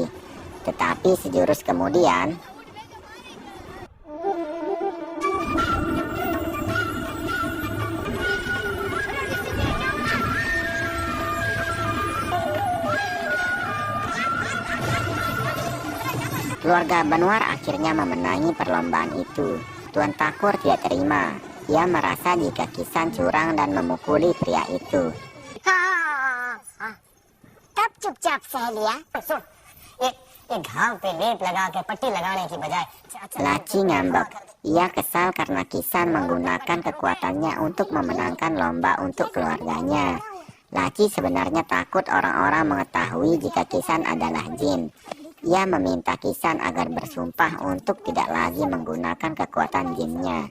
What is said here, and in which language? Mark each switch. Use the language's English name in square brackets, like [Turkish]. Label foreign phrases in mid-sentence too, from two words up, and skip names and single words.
[Indonesian] Tetapi sejurus kemudian, keluarga Banwar akhirnya memenangi perlombaan itu. Tuan Takur tidak terima. Ia merasa jika Kisan curang dan memukuli pria itu. [Hindi] तब चुपचाप सह लिया ये घाव पे लेप लगा के पट्टी लगाने की बजाय [Indonesian] Laci ngambek. Ia kesal karena Kisan menggunakan kekuatannya untuk memenangkan lomba untuk keluarganya. Laci sebenarnya takut orang-orang mengetahui jika Kisan adalah jin. Ia meminta Kisan agar bersumpah untuk tidak lagi menggunakan kekuatan jinnya.